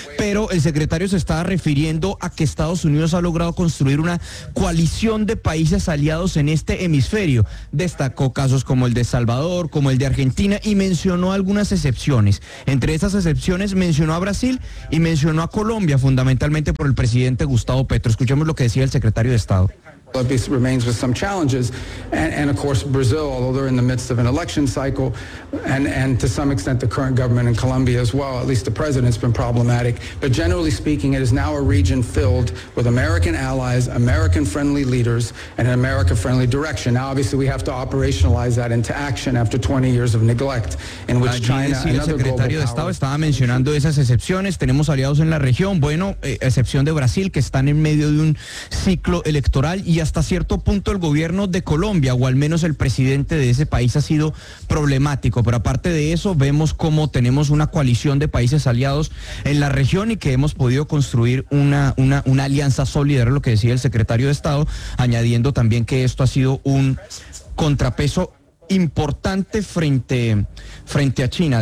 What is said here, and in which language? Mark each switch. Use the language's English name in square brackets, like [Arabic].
[Spanish] Pero el secretario se está refiriendo a que Estados Unidos ha logrado construir una coalición de países aliados en este hemisferio. Destacó casos como el de Salvador, como el de Argentina, y mencionó algunas excepciones. Entre esas excepciones mencionó a Brasil y mencionó a Colombia, fundamentalmente por el presidente Gustavo Petro. Escuchemos lo que decía el secretario de Estado. [English] Colombia remains with some challenges, and of course Brazil, although they're in the midst of an election cycle, and to some extent the current government in Colombia as well, at least the president's been problematic. But generally speaking, it is now a region filled with American allies, American-friendly leaders, and an America-friendly direction. Now, obviously, we have to operationalize that into action after 20 years of neglect, in which China, another global power. [Spanish] El secretario de Estado estaba mencionando esas excepciones. Tenemos aliados en la región. Bueno, excepción de Brasil, que están en medio de un ciclo electoral. Y hasta cierto punto el gobierno de Colombia, o al menos el presidente de ese país, ha sido problemático. Pero aparte de eso, vemos cómo tenemos una coalición de países aliados en la región y que hemos podido construir una alianza sólida, era lo que decía el secretario de Estado, añadiendo también que esto ha sido un contrapeso importante frente a China.